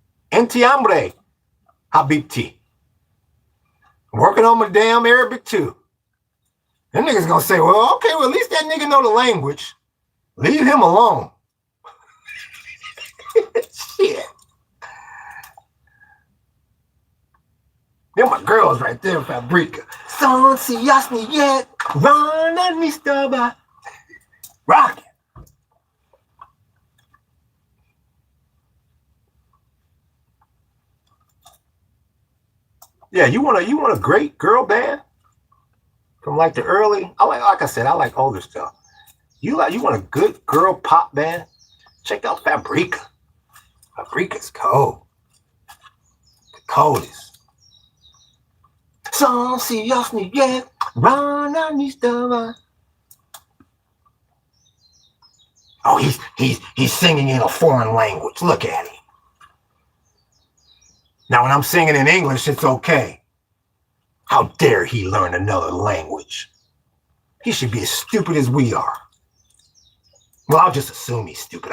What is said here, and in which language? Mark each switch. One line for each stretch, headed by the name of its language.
Arabic: Enti hambre, habibti.
English: Working on my damn Arabic too. Them niggas gonna say, well, okay, well, at least that nigga know the language. Leave him alone. Shit. They're my girls right there, Fabrica.
Russian: Солнце яснеет, рано не вставай.
English: Rockin'. Yeah, you want a great girl band from like the early. Like I said, I like older stuff. You want a good girl pop band? Check out Fabrica. Fabrica's cold. The coldest.
Russian: Солнце яснеет, рано не вставай.
English: Oh, he's singing in a foreign language. Look at him. Now, when I'm singing in English, it's okay. How dare he learn another language? He should be as stupid as we are. Well, I'll just assume he's stupid.